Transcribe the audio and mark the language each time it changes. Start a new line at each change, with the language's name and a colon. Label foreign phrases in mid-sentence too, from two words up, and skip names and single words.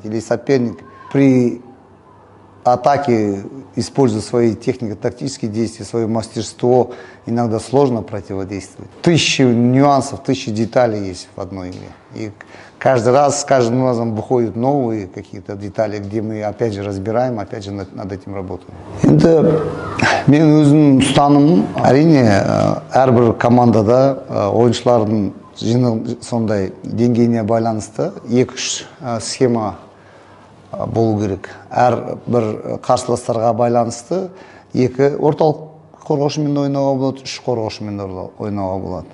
Russian: Или соперник при атаке использует свои технико-тактические действия, свое мастерство. Иногда сложно противодействовать. 1000 нюансов, 1000 деталей есть в одной игре. И каждый раз, с каждым разом выходят новые какие-то детали, где мы опять же разбираем, опять же над этим работаем.
Kazakh: Это мен өзім ұстанымым, әрине әрбір командада ойыншылардың сондай деңгейіне байланысты 2-3 схема болу керек. Әрбір қарсыластарға байланысты 2 орталық қорғаушымен ойнауға болады, 3 қорғаушымен ойнауға болады.